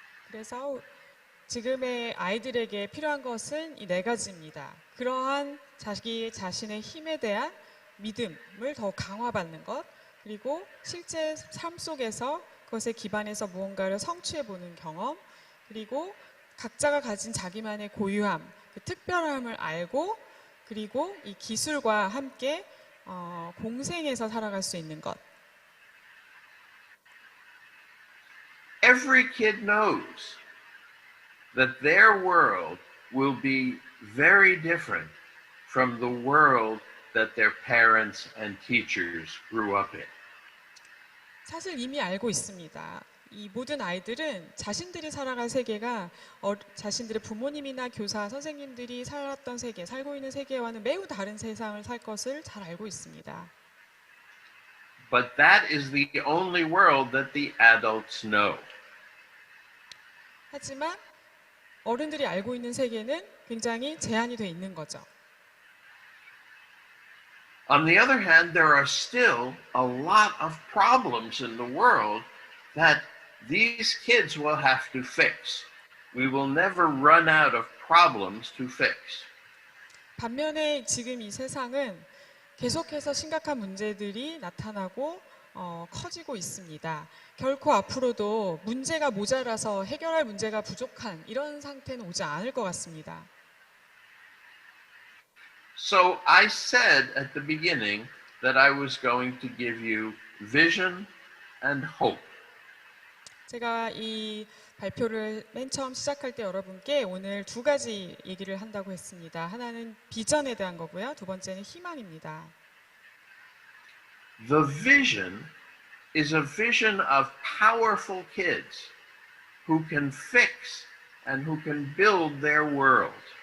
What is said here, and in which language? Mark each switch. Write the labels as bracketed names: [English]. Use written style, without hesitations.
[Korean] 그래서 지금의 아이들에게 필요한 것은 이 네 가지입니다. 그러한 자기 자신의 힘에 대한 믿음을 더 강화받는 것, 그리고 실제 삶 속에서 그것에 기반해서 무언가를 성취해보는 경험, 그리고 각자가 가진 자기만의 고유함, 그 특별함을 알고, 그리고 이 기술과 함께 공생해서 살아갈 수 있는 것. [English] Every kid knows that their world will be very different from the world that their parents and teachers grew up in. [Korean] 사실 이미 알고 있습니다. 이 모든 아이들은 자신들이 살아갈 세계가 자신들의 부모님이나 교사, 선생님들이 살았던 세계, 살고 있는 세계와는 매우 다른 세상을 살 것을 잘 알고 있습니다. [English] But that is the only world that the adults know. [Korean] 하지만 어른들이 알고 있는 세계는 굉장히 제한이 돼 있는 거죠. [English] On the other hand, there are still a lot of problems in the world that these kids will have to fix. We will never run out of problems to fix. [Korean] 반면에 지금 이 세상은 계속해서 심각한 문제들이 나타나고 커지고 있습니다. 결코 앞으로도 문제가 모자라서 해결할 문제가 부족한 이런 상태는 오지 않을 것 같습니다. [English] So I said at the beginning that I was going to give you vision and hope. [Korean] 제가 이 발표를 맨 처음 시작할 때 여러분께 오늘 두 가지 얘기를 한다고 했습니다. 하나는 비전에 대한 거고요. 두 번째는 희망입니다. [English] The vision is a vision of powerful kids who can fix and who can build their world.